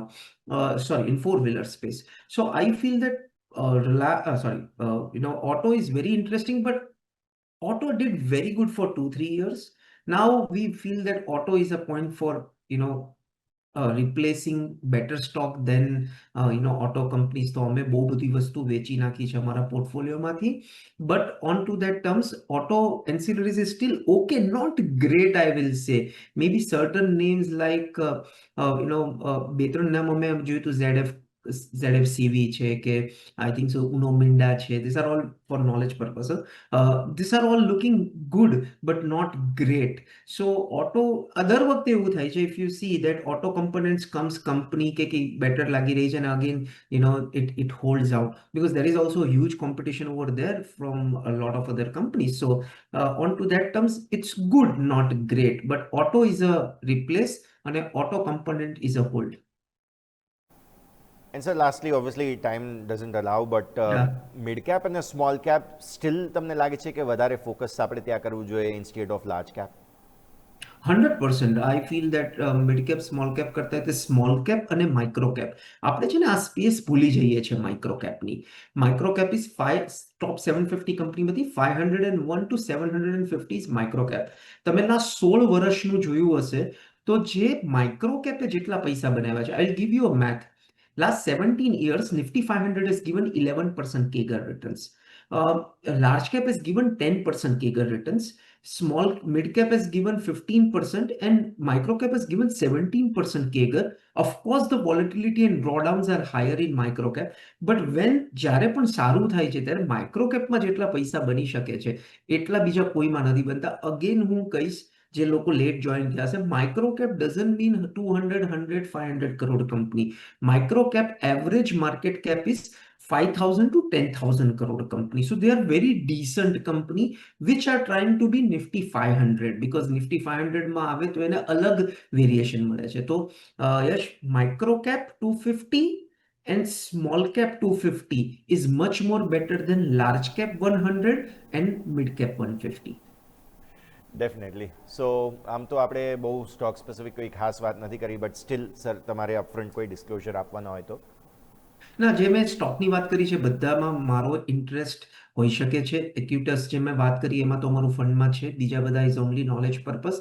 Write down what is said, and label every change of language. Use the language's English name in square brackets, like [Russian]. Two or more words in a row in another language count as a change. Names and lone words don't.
[English] Sorry, in four-wheeler space. So I feel that auto is very interesting, but auto did very good for 2-3 years. Now we feel that auto is a point for, replacing better stock than auto companies. [Gujarati] તો અમે બહુ બધી વસ્તુ વેચી નાખી છે અમારા પોર્ટફોલિયોમાંથી. [English] But on to that terms, auto ancillaries is still okay, not great, I will say. Maybe certain names like [Gujarati] બે ત્રણ નામ અમે જોયું તો ZFCV છે કે [English] I think so [Gujarati] Uno Minda છે. [English] These are all for knowledge purposes. These are all looking good but not great. So auto [Gujarati] દર વખતે એવું થાય છે, [English] if you see that auto components comes company [Gujarati] કે better લાગી રહી છે, [English] and again it holds out because there is also a huge competition over there from a lot of other companies. So on to that terms, it's good, not great, but auto is a replace and a auto component is a hold. And sir lastly obviously time doesn't allow but Yeah. mid cap [Gujarati] અને [English] small cap [Gujarati] સ્ટીલ તમને લાગે છે કે વધારે ફોકસ આપણે ત્યાં કરવું જોઈએ [English] instead of large cap? [Gujarati] 100%. [English] I feel that mid cap small cap [Gujarati] કરતા તે [English] small cap [Gujarati] અને [English] micro cap, [Gujarati] આપણે છે ને આ સ્પેસ ભૂલી જઈએ છીએ [English] micro capની. micro cap is top 750 કંપનીમાંથી 501 to 750 is micro cap. [Gujarati] તમે ના 16 વર્ષનું જોયું હશે તો જે [English] micro capે [Gujarati] જેટલા પૈસા બનાવ્યા છે, [English] I give you a math. Last 17 years, Nifty 500 has given 11% CAGR returns. Large cap has given 10% CAGR returns. Small mid cap has given 15% and micro cap has given 17% CAGR. Of course, the volatility and drawdowns are higher in micro cap. But when [Gujarati] જ્યારે પણ સારું થાય છે ત્યારે [English] micro capમાં [Gujarati] જેટલા પૈસા બની શકે છે એટલા બીજા કોઈમાં નથી બનતા. અગેન હું કહીશ, જે લોકો [English] late join [Gujarati] થયા છે, [English] micro cap doesn't mean [Gujarati] 200, 100, 500 કરોડ કંપની. [English] Micro cap average market cap is 5,000 to 10,000 crore company. So they are very decent company which are trying to be Nifty 500 because Nifty 500 [Gujarati] માં આવે તો એને અલગ વેરિએશન મળે છે. તો યશ, [English] micro cap 250 and small cap 250 is much more better than large cap 100 and mid cap 150. ડેફિનેટલી. [Gujarati] સો આમ તો આપણે બહુ [English] stock specific [Gujarati] કોઈ ખાસ વાત નથી કરી [English] but still sir [Gujarati] તમારે અપફ્રન્ટ કોઈ ડિસ્ક્લોઝર આપવાનો હોય તો? ના, જે મેં સ્ટોકની વાત કરી છે બધામાં મારો ઇન્ટરેસ્ટ હોઈ શકે છે. એક્યુટસ જે મેં વાત કરી એમાં તો અમારું ફંડમાં છે, બીજા બધા [English] is only knowledge purpose.